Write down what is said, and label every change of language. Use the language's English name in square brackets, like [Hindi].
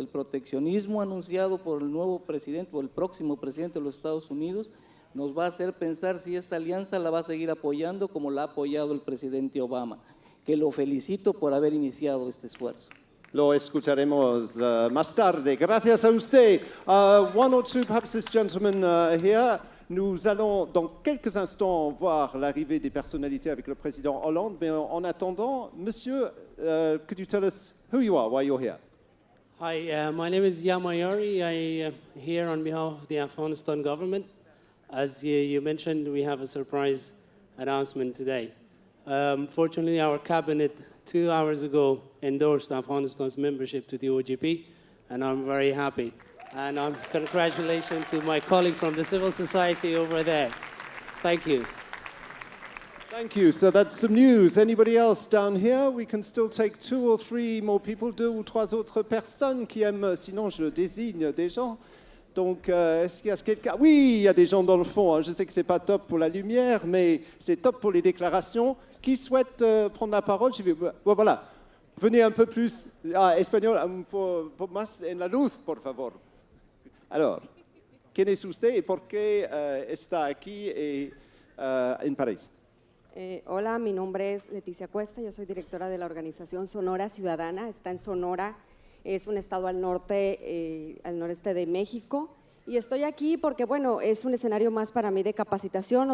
[Spanish] El proteccionismo anunciado por el nuevo presidente o el próximo presidente de los Estados Unidos nos va a hacer pensar si esta alianza la va a seguir apoyando como la ha apoyado el presidente Obama, que lo felicito por haber iniciado este esfuerzo. Lo escucharemos más tarde. Gracias a usted. [English] One or two, perhaps this gentleman here. [French] Nous allons dans quelques instants voir l'arrivée des personnalités avec le président Hollande, mais en attendant, monsieur, [English] could you tell us who you are, why you're here? Hi, my name is Yamayari. I am here on behalf of the Afghanistan government. As you mentioned, we have a surprise announcement today. Fortunately, our cabinet 2 hours ago endorsed Afghanistan's membership to the OGP, and I'm very happy. And congratulations to my colleague from the civil society over there. Thank you. Thank you. So that's some news. Anybody else down here? We can still take 2 or 3 more people, [French] 2 ou 3 autres personnes qui aiment, sinon je désigne des gens. Donc, est-ce qu'il y a quelqu'un? Oui, il y a des gens dans le fond. Hein. Je sais que ce n'est pas top pour la lumière, mais c'est top pour les déclarations. Qui souhaite prendre la parole? Voilà. Venez un peu plus. Espagnol, un peu [Spanish] más en la luz, por favor. [French] Alors, [Spanish] ¿quién es usted y por qué está aquí en París? Hola, mi nombre es Leticia Cuesta, yo soy directora de la organización Sonora Ciudadana, está en Sonora, es un estado al noreste de México, y estoy aquí porque, bueno, es un escenario más para mí de capacitación.